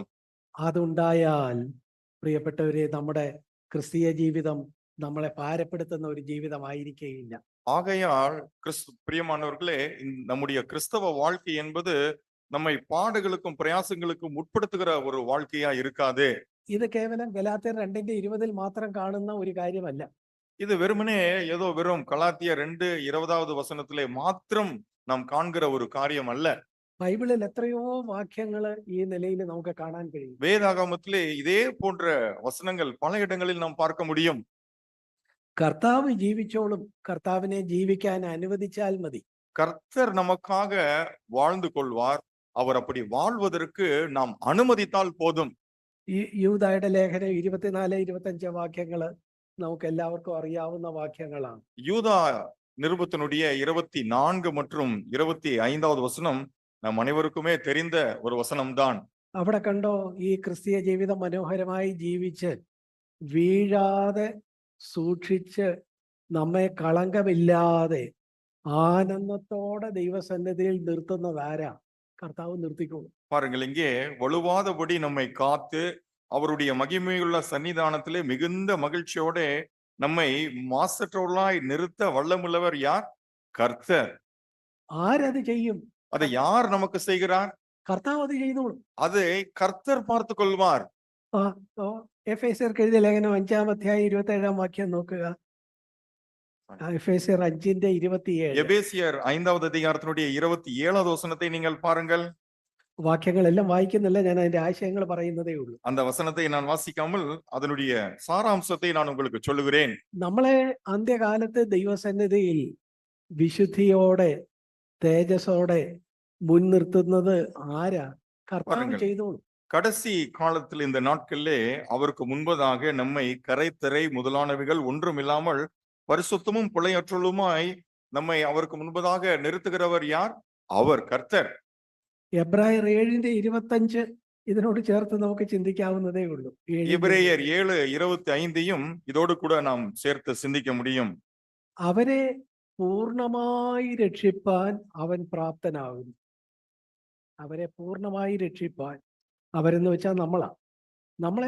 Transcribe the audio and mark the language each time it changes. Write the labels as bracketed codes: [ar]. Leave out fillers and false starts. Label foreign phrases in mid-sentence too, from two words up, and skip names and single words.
[ml] അതുണ്ടായാൽ പ്രിയപ്പെട്ടവരെ, നമ്മുടെ ക്രിസ്തീയ ജീവിതം നമ്മളെ ഭാരപ്പെടുത്തുന്ന ഒരു ജീവിതമായിരിക്കുകയില്ല. [ta] ஆகையால் பிரியமானவர்களே, நம்முடைய கிறிஸ்தவ வாழ்க்கை என்பது நம்மை பாடுகளுக்கும் பிரயாசங்களுக்கும் உட்படுத்துகிற ஒரு வாழ்க்கையா இருக்காது. [ml] ഇത് കേവലം ഗലാത്യർ 2:20 മാത്രം കാണുന്ന ഒരു കാര്യമല്ല. [ta] இது வெறுமனே ஏதோ வெறும் கலாத்தியர் 2:20 மாத்திரம் நாம் காண்கிற ஒரு காரியம் அல்ல. [ml] ബൈബിളിൽ എത്രയോ വാക്യങ്ങള് ഈ നിലയിൽ നമുക്ക് കാണാൻ കഴിയും. [ta] வேதாகமத்திலே இதே போன்ற வசனங்கள் பல இடங்களில் நாம் பார்க்க முடியும். [ml] കർത്താവ് ജീവിച്ചോളും. കർത്താവിനെ ജീവിക്കാൻ അനുവദിച്ചാൽ മതി. [ta] கர்த்தர் நமக்காக வாழ்ந்து கொள்வார். அவர் அப்படி வாழ்வதற்கு நாம் அனுமதித்தால் போதும். [ml] ഈ യൂദായുടെ ലേഖനം 24-25 വാക്യങ്ങള് നമുക്ക് എല്ലാവർക്കും അറിയാവുന്ന വാക്യങ്ങളാണ്. [ta] யூதா நிருபத்தினுடைய 24 மற்றும் 25வது வசனம் நம் அனைவருக்குமே தெரிந்த ஒரு வசனம்தான். [ml] അവിടെ കണ്ടോ, ഈ ക്രിസ്തീയ ജീവിതം മനോഹരമായി ജീവിച്ച് വീഴാതെ സൂക്ഷിച്ച് നമ്മെ കളങ്കമില്ലാതെ ആനന്ദത്തോടെ ദൈവസന്നിധിയിൽ നിർത്തുന്നത് ആരാ? കർത്താവ് നിർത്തിക്കോളും. [ta] பாருங்கள், இங்கே வலுவாதபடி நம்மை காத்து அவருடைய மகிமையுள்ள சன்னிதானத்திலே மிகுந்த மகிழ்ச்சியோட நம்மை மாசற்றவர்களாய் நிறுத்த வல்லமுள்ளவர் யார்? கர்த்தர். [ml] ആരത് ചെയ്യും? [ta] அதை யார் நமக்கு செய்கிறார்? [ml] കർത്താവ് അത് ചെയ്തോളും. [ta] அதை கர்த்தர் பார்த்து கொள்வார். [ml] ആ എഫേസ്യർക്ക് എഴുതിയ ലേഖനം 5-ാം അധ്യായം 27-ാം വാക്യം നോക്കുക. എഫേസ്യർ 5:27. [ta] எபேசியர் 5வது அதிகாரத்தினுடைய 27வது வசனத்தை நீங்கள் பாருங்கள். [ml] വാക്യങ്ങളെല്ലാം വായിക്കുന്നില്ല, ഞാൻ അതിന്റെ ആശയങ്ങൾ പറയുന്നതേ ഉള്ളൂ. [ta] அந்த வசனத்தை நான் வாசிக்காமல் அதனுடைய சாராம்சத்தை நான் உங்களுக்கு சொல்லுகிறேன். [ml] നമ്മളെ അന്ത്യകാലത്ത് ദൈവസന്നിധിയിൽ വിശുദ്ധിയോടെ തേജസ്സോടെ മുൻനിർത്തുന്നത് ആരാ? കർത്താവ് [ta] பாருங்கள், [ml] ചെയ്തോളും. [ta] கடைசி காலத்தில் இந்த நாட்களிலே அவருக்கு முன்பதாக நம்மை கரைத்திரை முதலானவைகள் ஒன்றுமில்லாமல் பரிசுத்தமும் பிழையற்றலுமாய் நம்மை அவருக்கு முன்பதாக நிறுத்துகிறவர் யார்? அவர் கர்த்தர். [ml] എബ്രായർ 7:25 ഇതിനോട് ചേർത്ത് നമുക്ക് ചിന്തിക്കാവുന്നതേ ഉള്ളൂ. [ta] எபிரேயர் 7:25யும் இதோடு கூட நாம் சேர்த்து சிந்திக்க முடியும். [ml] അവരെ പൂർണ്ണമായി രക്ഷിപ്പാൻ അവൻ പ്രാപ്തനാകുന്നു. അവരെ പൂർണ്ണമായി രക്ഷിപ്പാൻ, അവരെന്ന് വെച്ചാൽ നമ്മളെ